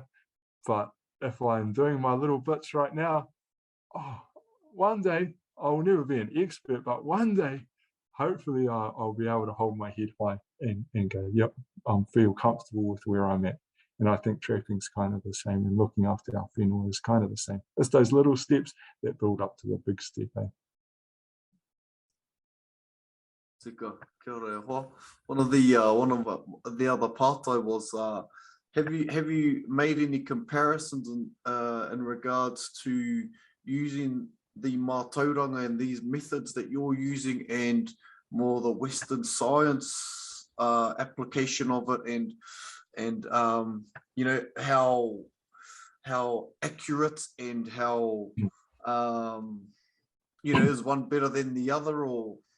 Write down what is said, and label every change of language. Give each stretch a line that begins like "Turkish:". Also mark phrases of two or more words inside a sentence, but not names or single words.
English: But if I'm doing my little bits right now, one day I'll never be an expert, but one day, hopefully I'll be able to hold my head high and go, yep, I feel comfortable with where I'm at. And I think trapping's kind of the same, and looking after our whenua is kind of the same. It's those little steps that build up to the big step, eh?
Māori: Tika, kia ora e hoa.
English: One of the other pātai was, have you made any comparisons in regards to using the Mātauranga and these methods that you're using, and more the Western science application of it, and you know, how accurate and how you know, is one better than the other, or?